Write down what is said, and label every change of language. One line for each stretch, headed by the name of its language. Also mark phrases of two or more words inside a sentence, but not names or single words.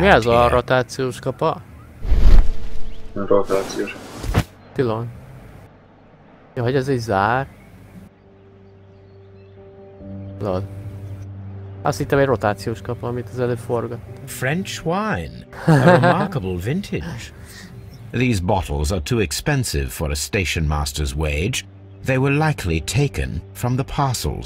Hungarian: Mi ez a here. rotációs kapa? Rotációs. Thilon. Ja, hogy ez egy zár? Lol. Azt hittem egy rotációs kapa, amit az előbb forgat.
English: French wine. A remarkable vintage. These bottles are too expensive for a station master's wage. They were likely taken from the parcels.